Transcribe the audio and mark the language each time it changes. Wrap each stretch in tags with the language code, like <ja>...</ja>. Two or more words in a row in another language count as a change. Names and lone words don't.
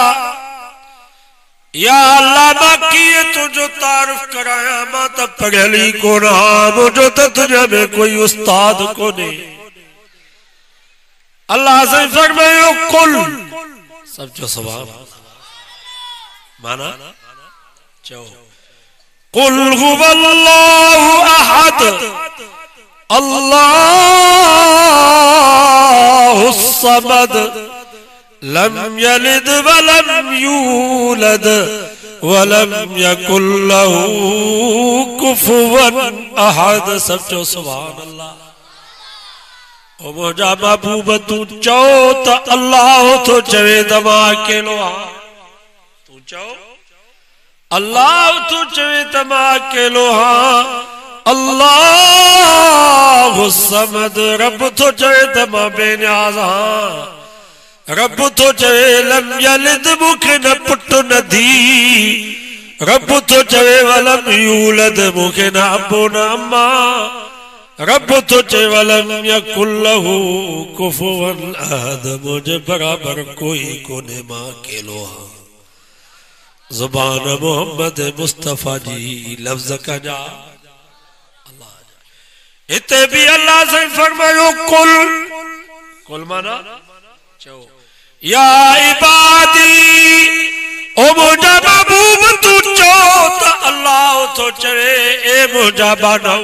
<sd>या अल्लाह मां कीअं तुंहिंजो तारुफ़ करायां, मां त पढ़ियल ई कोन आहियां, मुंहिंजो त दुनिया में कोई उस्ताद कोन्हे। अल्लाह से फरमायो कुल, सब जो सवाब माना चओ,</sd> <ar>قل هو الله أحد الله الصمد لم يلد ولم يولد ولم يكن له كفوا أحد.</ar> <sd>सब चो</sd> <ar>سبحان الله.</ar> <sd>ओ मुंहिंजा महबूब तू चओ त अल्लाह तो चवे त मां अकेलो आहियां, तू चओ अल्लाह तो चवे त मां अकेलो आहियां।</sd> <ar>الله الصمد</ar> <sd>रब तो चवे त मां बेनियाज़ आहियां, रब तो चवे</sd> <ar>لم يلد</ar> <sd>मूंखे न पुट न धी, रब तो चवे</sd> <ar>ولم يولد</ar> <sd>मूंखे न अबो न अम्मा, रब तो चवे</sd> <ar>ولم يكن له كفوا أحد</ar> <sd>मुझे बराबर कोई कोने मां अकेलो आहियां। ज़ुबान मोहम्मद मुस्तफ़ा जी लफ्ज़ कजा अल्लाह। इते भी अल्लाह से फरमायो कुल, कुल माना चओ,</sd> <ar>يا عبادي</ar> <sd>ओ मुंहिंजा महबूब तू चओ त अल्लाह तो चवे ए मुंहिंजा बानऊ।</sd>